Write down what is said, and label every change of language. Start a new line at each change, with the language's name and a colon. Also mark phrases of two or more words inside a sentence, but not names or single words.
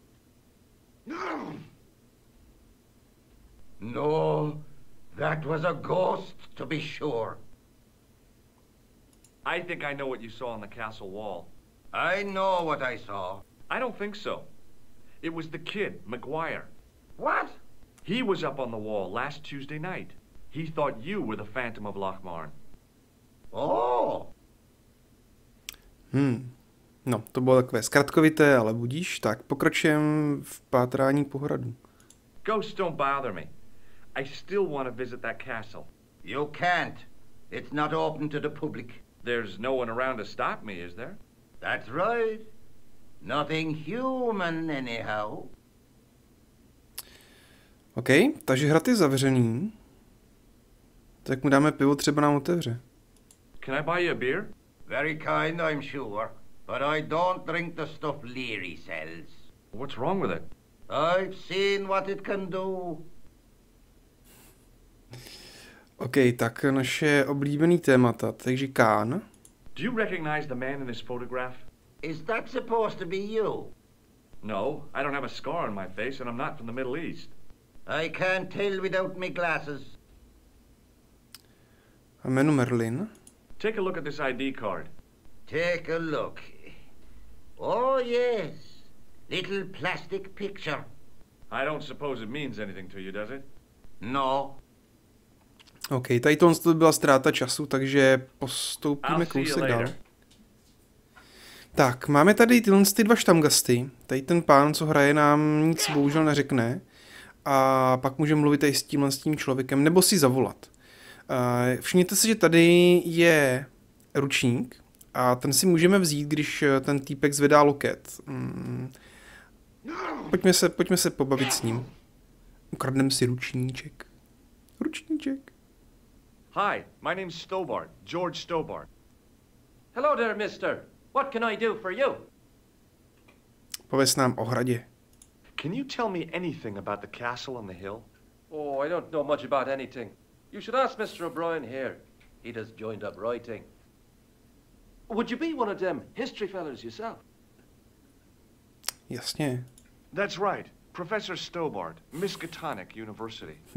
English: No, that was a ghost, to be sure. I think I know what you saw on the castle wall. I know what I saw. I don't think so. It was the kid, McGuire. What? He was up on the wall last Tuesday night. He thought you were the Phantom of Lochmarn. Oh.
Czech: No, to bylo takové zkratkovité, ale budíš. Tak, pokračujeme v pátrání po hradu.
English: Ghosts don't bother me. I still want to visit that castle. You can't. It's not open to the public. There's no one around to stop me, is there? That's right. Nothing human, anyhow.
Czech: OK, takže hrad je zavřený. Tak mu dáme pivo, třeba nám otevře.
English: Can I buy you a beer? Very kind, I'm sure. But I don't drink the stuff Leary sells. What's wrong with it? I've seen what it can do.
Czech: OK, tak naše oblíbený témata, takže Kán.
English: Do you recognize the man in this photograph? Is that supposed to be you? No, I don't have a scar on my face and I'm not from the Middle East. I can't tell without me glasses.
Czech: A jméno Merlin.
English: Take a look at this ID card. Take a look. Oh, yes. Little plastic picture. I don't suppose it means anything to you, does it? No.
Czech: OK, tady tohle byla ztráta času, takže postoupíme
English: I'll see you
Czech: kousek dál.
English: later.
Czech: Tak, máme tady tyhle ty dva štamgasty. Tady ten pán, co hraje, nám nic bohužel neřekne. A pak můžeme mluvit tady s tím člověkem, nebo si zavolat. Všimněte si, že tady je ručník a ten si můžeme vzít, když ten týpek zvedá loket. Pojďme se pobavit s ním. Ukradneme si ručníček. Ručníček.
English: Hi, my name's Stobart, George Stobart. Hello there, mister. What can I do for you?
Czech: Pověz nám o hradě.
English: Can you tell me anything about the castle on the hill? Oh, I don't know much about anything. You should ask Mr. O'Brien here. He does joined up writing. Would you be one of them history fellas yourself?
Czech: Jasně.
English: That's right, Professor Stobart, Miskatonic University.